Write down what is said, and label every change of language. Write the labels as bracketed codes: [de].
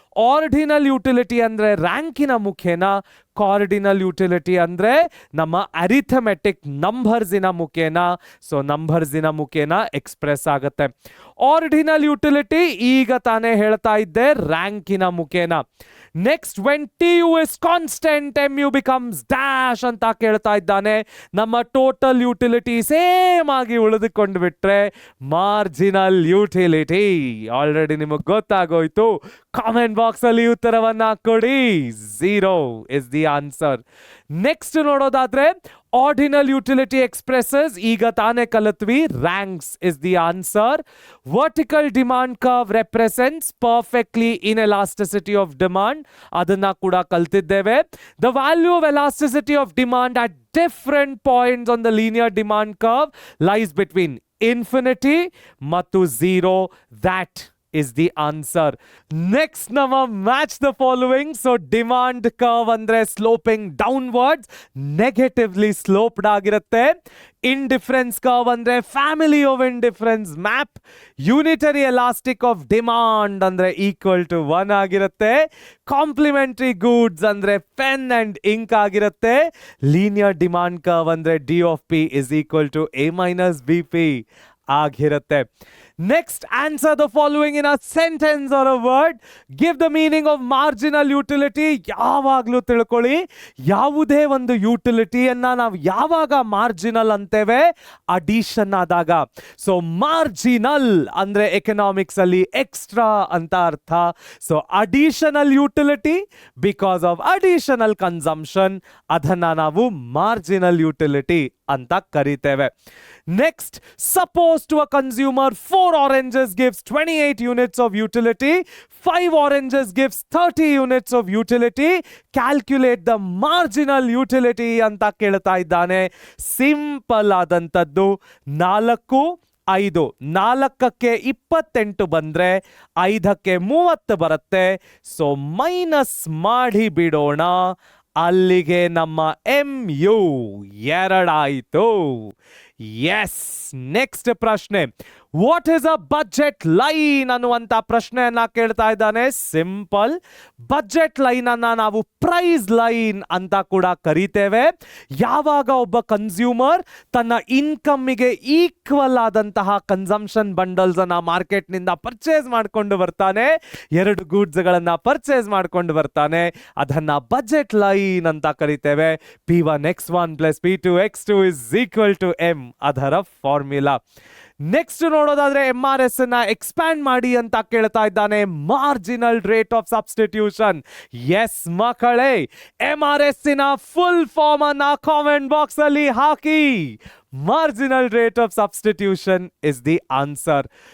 [kn] Ordinal utility ಅಂದ್ರೆ ರ್ಯಾಂಕಿನ ಮುಖೇನ, cardinal utility ಅಂದ್ರೆ ನಮ್ಮ ಅರಿಥಮೆಟಿಕ್ ನಂಬರ್ಸಿನ ಮುಖೇನ. ಸೊ ನಂಬರ್ಸಿನ ಮುಖೇನ ಎಕ್ಸ್ಪ್ರೆಸ್ ಆಗುತ್ತೆ. ಆರ್ಡಿನಲ್ ಯುಟಿಲಿಟಿ ಈಗ ತಾನೇ ಹೇಳ್ತಾ ಇದ್ದೆ ರ್ಯಾಂಕಿನ ಮುಖೇನ. [en] next when TU is constant MU becomes dash [kn] ಅಂತ ಕೇಳ್ತಾ ಇದ್ದಾನೆ. ನಮ್ಮ ಟೋಟಲ್ ಯುಟಿಲಿಟಿ ಸೇಮ್ ಆಗಿ ಉಳಿದುಕೊಂಡು ಬಿಟ್ರೆ ಮಾರ್ಜಿನಲ್ ಯುಟಿಲಿಟಿ. ಆಲ್ರೆಡಿ ನಿಮಗೆ ಗೊತ್ತಾಗೋಯ್ತು, ಕಾಮೆಂಟ್ ಬಾಕ್ಸ್ ಅಲ್ಲಿ ಉತ್ತರವನ್ನ ಕೊಡಿ. [en] 0 is the answer. [kn] ನೆಕ್ಸ್ಟ್ ನೋಡೋದಾದ್ರೆ [en] ordinal utility expresses [kn] ಈಗ ತಾನೇ ಕಲಿತ್ವಿ, [en] Ranks is the answer. Vertical demand curve represents perfectly in elasticity of demand, [kn] ಅದನ್ನ ಕೂಡ ಕಲ್ತಿದ್ದೇವೆ. [en] the value of elasticity of demand at different points on the linear demand curve lies between infinity [kn] ಮತ್ತು [en] 0. That is the answer. Next ನಮ್ಮ match the following. So demand curve ಅಂದ್ರೆ sloping downwards, negatively sloped [kn] ಆಗಿರುತ್ತೆ. [en] Indifference curve ಅಂದ್ರೆ family of indifference map. Unitary elastic of demand ಅಂದ್ರೆ equal to 1 ಆಗಿರುತ್ತೆ. Complementary goods ಅಂದ್ರೆ pen and ink ಆಗಿರುತ್ತೆ. Linear demand curve ಅಂದ್ರೆ D of P is equal to A minus BP ಆಗಿರುತ್ತೆ. Next, answer the following in a sentence or a word. Give the meaning of marginal utility. [kn] ಯಾವಾಗಲೂ ತಿಳ್ಕೊಳ್ಳಿ, ಯಾವುದೇ ಒಂದು ಯುಟಿಲಿಟಿಯನ್ನ ನಾವು ಯಾವಾಗ marginal ಅಂತೇವೆ, addition ಆದಾಗ. ಸೊ ಮಾರ್ಜಿನಲ್ ಅಂದ್ರೆ ಎಕನಾಮಿಕ್ಸ್ ಅಲ್ಲಿ ಎಕ್ಸ್ಟ್ರಾ ಅಂತ ಅರ್ಥ. [en] so additional utility because of additional consumption, [kn] ಅದನ್ನ ನಾವು [en] marginal utility [kn] ಅಂತ ಕರಿತೇವೆ. [en] Next, suppose to a consumer 4 oranges gives 28 units of utility, 5 oranges gives 30 units of utility. Calculate the marginal utility [kn] ಅಂತ ಕೇಳ್ತಾ ಇದ್ದಾನೆ. ಸಿಂಪಲ್ ಆದಂಥದ್ದು, 4 5, 4ಕ್ಕೆ 28 ಬಂದ್ರೆ 5ಕ್ಕೆ 30 ಬರುತ್ತೆ. ಸೊ ಮೈನಸ್ ಮಾಡಿ ಬಿಡೋಣ, ಅಲ್ಲಿಗೆ ನಮ್ಮ MU 2 ಆಯಿತು. [en] yes, next ಪ್ರಶ್ನೆ, what is a budget line [kn] ಅನ್ನುವಂತ ಪ್ರಶ್ನೆಯನ್ನ ಕೇಳ್ತಾ ಇದ್ದಾನೆ. ಸಿಂಪಲ್, ಬಜೆಟ್ ಲೈನ್ ಅನ್ನ ನಾವು ಪ್ರೈಸ್ ಲೈನ್ ಅಂತ ಕೂಡ ಕರಿತೇವೆ. ಯಾವಾಗ ಒಬ್ಬ ಕನ್ಸ್ಯೂಮರ್ ತನ್ನ ಇನ್ಕಮ್ಮಿಗೆ ಈಕ್ವಲ್ ಆದಂತಹ ಕನ್ಸಂಪ್ಷನ್ ಬಂಡಲ್ಸ್ ಅನ್ನ ಮಾರ್ಕೆಟ್ ನಿಂದ ಪರ್ಚೇಸ್ ಮಾಡ್ಕೊಂಡು ಬರ್ತಾನೆ, 2 ಗೂಡ್ಸ್ ಗಳನ್ನ ಪರ್ಚೇಸ್ ಮಾಡ್ಕೊಂಡು ಬರ್ತಾನೆ, ಅದನ್ನ ಬಜೆಟ್ ಲೈನ್ ಅಂತ ಕರಿತೇವೆ. [en] P1x1 plus P2x2 is equal to M, [kn] ಅದರ ಫಾರ್ಮ್ಯುಲಾ. ನೆಕ್ಸ್ಟ್ ನೋಡೋದಾದ್ರೆ MRS ನ ಎಕ್ಸ್ಪ್ಯಾಂಡ್ ಮಾಡಿ ಅಂತ ಕೇಳ್ತಾ ಇದ್ದಾನೆ. Marginal rate of substitution. S ಮಕ್ಕಳೇ, MRS ನ ಫುಲ್ ಫಾರ್ಮ್ ಅನ್ನ ಕಾಮೆಂಟ್ ಬಾಕ್ಸ್ ಅಲ್ಲಿ ಹಾಕಿ. [en] Marginal rate of substitution is the answer.